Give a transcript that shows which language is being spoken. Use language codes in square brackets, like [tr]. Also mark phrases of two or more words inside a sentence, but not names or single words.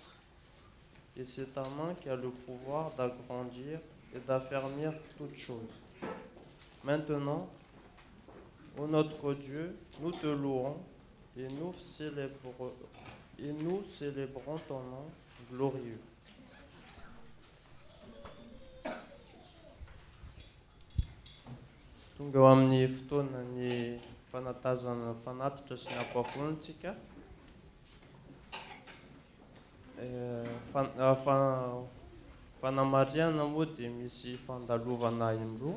[fr] Et c'est ta main qui a le pouvoir d'agrandir et d'affermir toutes choses. Maintenant, ô notre Dieu, nous te louons et nous célébrons ton nom glorieux. [mg] Tonga eo amin'ny fotoana ny fanatazana fanatitra sy ny ampafontsika. Fanamariana moa dia misy fandalovana indroa.